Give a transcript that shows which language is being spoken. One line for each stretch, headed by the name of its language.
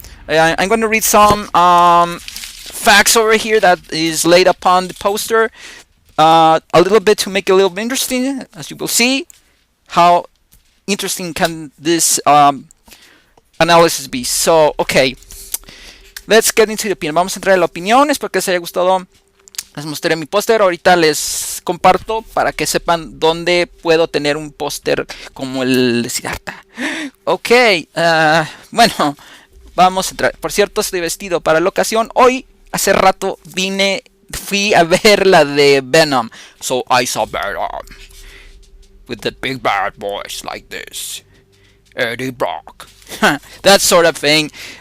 English: I'm going to read some facts over here that is laid upon the poster. A little bit to make it a little bit interesting, as you will see. How interesting can this analysis be? So, okay, let's get into the opinion.
Spanish: Vamos a entrar en la opinión. Espero que les haya gustado. Les mostré mi póster. Ahorita les comparto para que sepan dónde puedo tener un póster como el de Siddhartha. Ok, bueno, vamos a entrar. Por cierto, estoy vestido para la ocasión. Hoy, hace rato, fui a ver la de Venom.
English: So I saw Venom with the big bad boys like this. Eddie Brock. That sort of thing.